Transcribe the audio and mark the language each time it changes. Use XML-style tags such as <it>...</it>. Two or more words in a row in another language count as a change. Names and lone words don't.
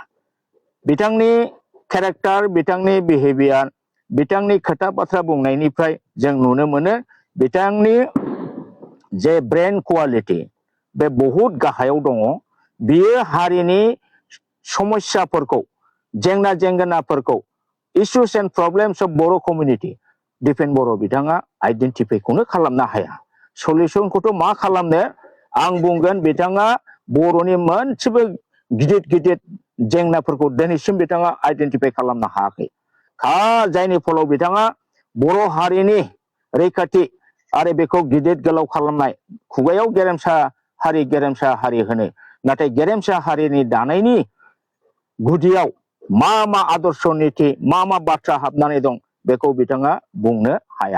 <brx>बिथांनि केरेक्टार, बिथांनि बिहेभियार, बिथांनि खोथा बाथ्रा बुंनायनिफ्राय जों नुनो मोनो बिथांनि जे</brx> <en>brain quality</en> <brx>बे बहुद गाहायाव दङ। बियो हारिनि समस्याफोरखौ जेंना जेंगोनाफोरखौ</brx> <en>issues and problems of</en> <brx>बर' community दिपेन बर' बिथाङा आइडेन्टिफाइखौनो खालामनो हाया। सलिउसनखौथ' मा खालामनो, आं बुंगोन बिथाङा बर'नि मोनसेबो गिदिर गिदिर जेंनाफोरखौ दिनैसिम बिथाङा आइडेन्टिफाइ खालामनो हायाखै। जायनि फलाव बिथाङा बर' हारिनि रैखाथि आरो बेखौ गिदिर गोलाव खालामनाय, खुगायाव गेरेमसा हारि होनो, नाथाय गेरेमसा हारिनि दानायनि गुदियाव मा मा आदर्श निति मा मा बाथ्रा हाबनानै दं बेखौ बिथाङा बुंनो हाया।</brx>